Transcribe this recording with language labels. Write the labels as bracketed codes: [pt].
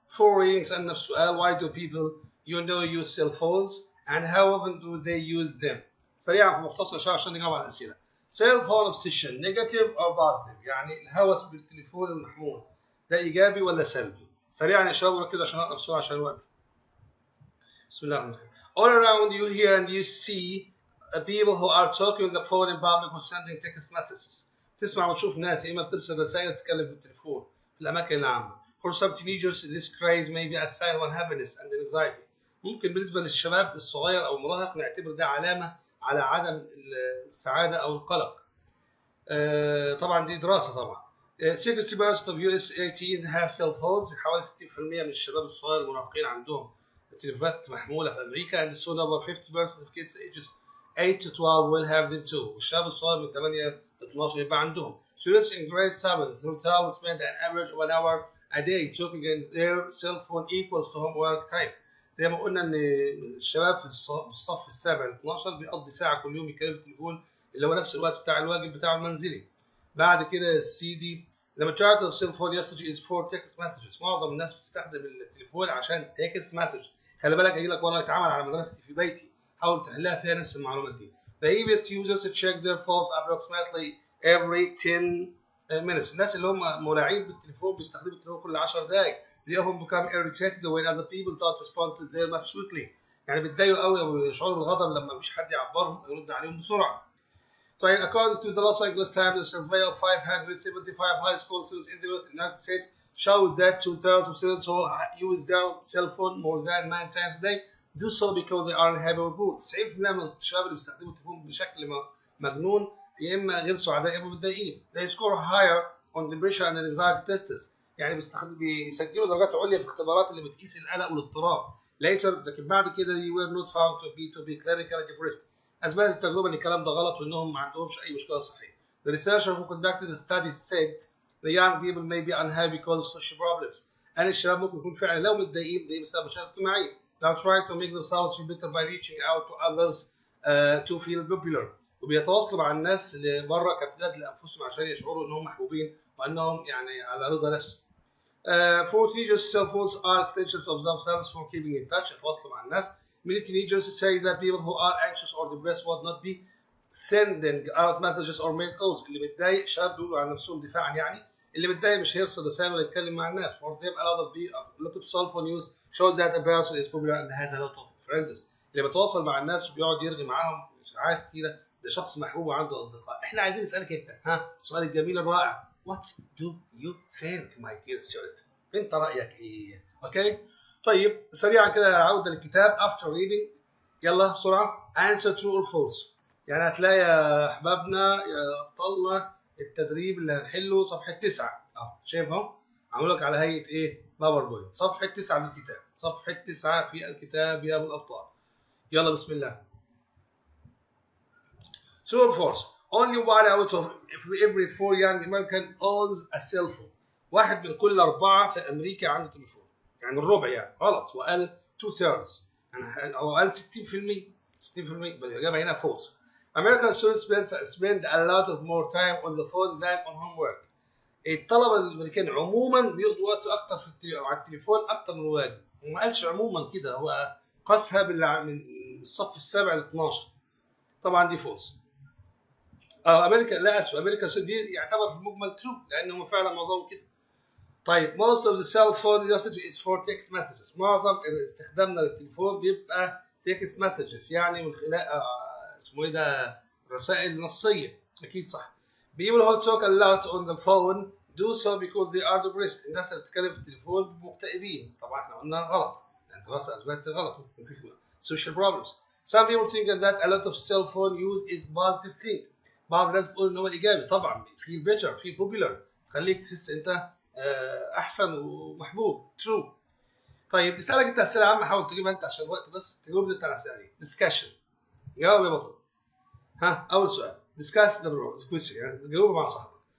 [en] 4 readings [ar] أن السؤال [en] why do people use cell phones and how often do they use them. [ar] سريعا في مختصر شوية عشان نجاوب على الأسئلة. [en] Cell phone obsession negative or positive، [ar] يعني الهوس بالتليفون المحمول ده إيجابي ولا سلبي؟ سريعا يا شباب وركزوا عشان أقرأ بسرعة عشان الوقت. بسم الله الرحمن الرحيم. [en] All around you hear and you see people who are talking on the phone in public or sending text messages. [ar] تسمع وتشوف ناس إما بترسل رسائل تتكلم في التليفون في الأماكن العامة. [en] For some teenagers this craze may be a sign of unhappiness and anxiety. [ar] ممكن بالنسبة للشباب الصغير أو المراهق نعتبر ده علامة على عدم السعادة أو القلق. طبعا دي دراسة طبعا. [en] 60% of US teens have cell phones. [ar] حوالي 60% من الشباب الصغير المراهقين عندهم تليفونات محمولة في أمريكا. [en] And soon over 50% of kids ages 8 to 12 will have them too. [ar] والشباب الصغير من 8 ل 12 يبقى عندهم. [en] Students in grade 7 through 12 spend an average of an hour a day talking in their cell phone equals to homework time. [ar] زي ما قلنا ان الشباب في الصف السابع ل 12 بيقضي ساعة كل يوم يتكلم في التليفون اللي هو نفس الوقت بتاع الواجب بتاعه المنزلي. بعد كده السي دي. [en] The majority of cell phone usage is for text messages. [ar] معظم الناس بتستخدم التليفون عشان text message. خلي بالك هيجي لك والله اتعمل على مدرستي في بيتي، حاول تحلها فيها نفس المعلومات دي. [en] The heaviest users check their phones approximately every 10 minutes. [ar] الناس اللي هم مولعين بالتليفون بيستخدموا التليفون كل 10 دقائق. [en] They often become irritated when other people don't respond to them as quickly. [ar] يعني بيتضايقوا قوي او يشعروا بالغضب لما مفيش حد يعبرهم او يرد عليهم بسرعه. [en] طيب according to the Los Angeles Times, a survey of 575 high school students in the United States showed that 2/3 of students who use their cell phone more than 9 times a day do so because they are unhappy or bored. [ar] 90% من الشباب اللي بيستخدموا التليفون بشكل مجنون يا اما غير سعداء يا اما متضايقين. [en] They score higher on depression and anxiety tests. [ar] يعني بيسجلوا درجات عليا في الاختبارات اللي بتقيس القلق والاضطراب. [en] Later [ar] لكن بعد كده [en] they were not found to be clinically depressed. [ar] أثبتت التجربة إن الكلام ده غلط وإنهم ما عندهمش أي مشكلة صحية. [en] The researcher who conducted the study said the young people may be unhappy because of social problems. [ar] أن الشباب ممكن يكون فعلا لو متضايقين بسبب مشاكل اجتماعية. [en] They are trying to make themselves feel better by reaching out to others to feel popular. [ar] وبيتواصلوا مع الناس اللي بره كامتداد لأنفسهم عشان يشعروا إنهم محبوبين وإنهم يعني على رضا نفس. [en] For teenagers, cell phones are extensions of themselves for keeping in touch. [ar] يتواصلوا مع الناس. [en] many teenagers say that people who are anxious or depressed would not be sending out messages or mail calls. [ar] اللي متضايق شباب بيقولوا عن نفسهم دفاعا يعني اللي متضايق مش هيرسل رسائل ولا يتكلم مع الناس. [en] For them a lot of cell phone use shows that a person is popular and has a lot of friends. [ar] اللي بيتواصل مع الناس وبيقعد يرغي معاهم ساعات كتيره ده شخص محبوب وعنده اصدقاء. احنا عايزين نسالك انت السؤال الجميل الرائع. [en] What do you think my dear student؟ [ar] انت رايك ايه؟ اوكي؟ طيب سريعا كده عوده للكتاب. [en] After reading [ar] يلا بسرعه [en] answer true or false. [ar] يعني هتلاقي يا احبابنا يا ابطالنا التدريب اللي هنحله صفحه 9 شايف اهو عامل لك على هيئه ايه؟ باوربوينت. صفحه 9 من الكتاب. صفحه 9 في الكتاب يا ابو الابطال. يلا بسم الله. [en] True or false? Only one out of every 4 young American owns a cell phone. [ar] واحد من كل 4 في أمريكا عنده تليفون. يعني الربع يعني غلط وقال 2/3 يعني أو قال 60%. 60% بل الإجابة هنا false. [en] American students spend a lot of more time on the phone than on homework. [ar] الطلبة الأمريكان عموما بيقضوا وقت أكتر على التليفون أكتر من الواجب. وما قالش عموما كده هو قاسها من الصف السابع ل 12. طبعا دي false. امريكا لا اسف امريكا دي يعتبر في المجمل ترو لانهم فعلا معظمهم كده. [en] طيب most of the cell phone usage is for text messages. [ar] معظم استخدامنا للتليفون بيبقى text messages يعني من خلال اسمه ايه ده رسائل نصيه. اكيد صح. [en] people who talk a lot on the phone do so because they are depressed. [ar] الناس اللي بتتكلم في التليفون مكتئبين. طبعا احنا قلنا غلط يعني الدراسه اثبتت غلط ممكن في [en] social problems. Some people think that a lot of cell phone use is positive thing. [ar] بعض الناس بتقول ان هو ايجابي. طبعا في بيتر في بوبيلر تخليك تحس انت احسن ومحبوب. ترو. طيب اسالك انت اسئله عامه حاول تجيبها انت عشان الوقت بس تجاوب انت على الاسئله دي. ديسكشن جاوب يا بطل. اول سؤال [en] discuss the question [ar] يعني تجاوب مع صاحبك.